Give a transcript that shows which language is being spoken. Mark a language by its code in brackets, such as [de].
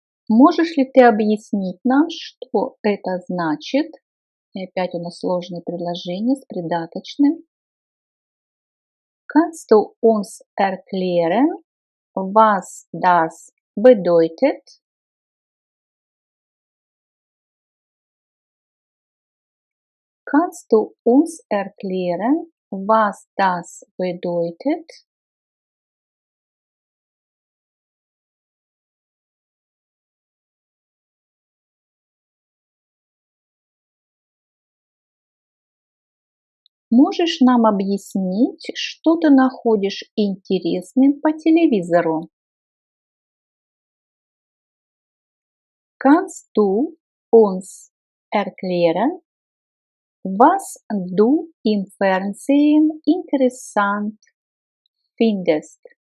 [ru] Можешь ли ты объяснить нам, что это значит? И опять у нас сложное предложение с придаточным. [de] Kannst du uns erklären, was das bedeutet? Kannst du uns erklären, was das bedeutet? [ru] Можешь нам объяснить, что ты находишь интересным по телевизору? [de] Kannst du uns erklären, was du im Fernsehen interessant findest?